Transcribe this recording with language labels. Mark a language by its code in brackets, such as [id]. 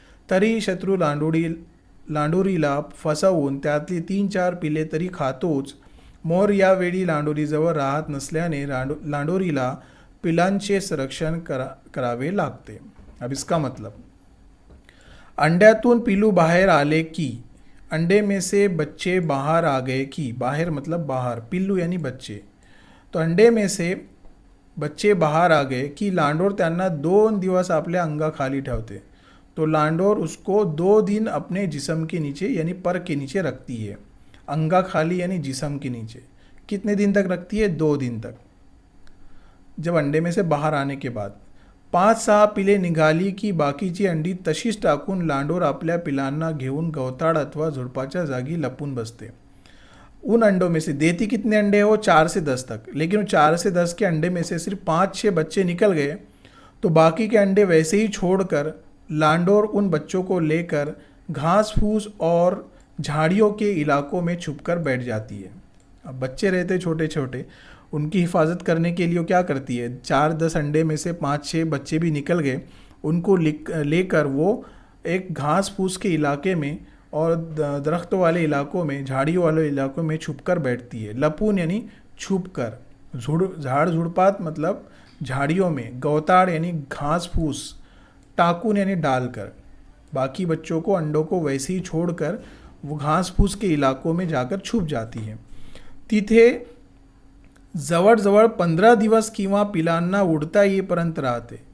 [mr] तरी शत्रू लांडोरीला फसवून त्यातली 3-4 पिले तरी खातोच। मोर यावेळी लांडोरीजवळ राहत नसल्याने लांडोरीला पिलांचे संरक्षण करावे लागते। [hi] अब इसका मतलब, [mr] अंड्यातून पिलू बाहेर आले की, [hi] अंडे में से बच्चे बाहर आ गए कि, बाहर मतलब बाहर, पिल्लू यानी बच्चे, तो अंडे में से बच्चे बाहर आ गए की [mr] लांडोर त्यांना 2 दिवस आपल्या अंगाखाली ठेवते. [hi] तो लांडोर उसको 2 दिन अपने जिस्म के नीचे यानी पर के नीचे रखती है. अंगाखाली यानी जिस्म के नीचे. कितने दिन तक रखती है? 2 दिन तक, जब अंडे में से बाहर आने के बाद. [mr] 5-6 पिले निघाली की बाकीची अंडी तशीच टाकून लांडोर आपल्या पिलांना घेऊन गवताळ अथवा झुडपाच्या जागी लपून बसते. [hi] उन अंडों में से देती कितने अंडे हैं? वो 4 से 10 तक. लेकिन 4 से 10 के अंडे में से सिर्फ 5-6 बच्चे निकल गए, तो बाकी के अंडे वैसे ही छोड़कर लांडोर उन बच्चों को लेकर घास फूस और झाड़ियों के इलाकों में छुपकर बैठ जाती है. अब बच्चे रहते छोटे छोटे, उनकी हिफाजत करने के लिए क्या करती है? 4-10 अंडे में से 5-6 बच्चे भी निकल गए, उनको लेकर वो एक घास फूस के इलाके में और दरख्तों वाले इलाकों में, झाड़ियों वाले इलाकों में छुपकर बैठती है. लपून यानी छुपकर, झाड़ झुड़पात मतलब झाड़ियों में, गौताड़ यानी घास फूस, टाकून यानी डालकर. बाकी बच्चों को, अंडों को वैसे ही छोड़कर वो घास फूस के इलाकों में जाकर छुप जाती है. [mr] तिथे जवळजवळ 15 दिवस किंवा पिलांना उड़ता येईपर्यंत राहते.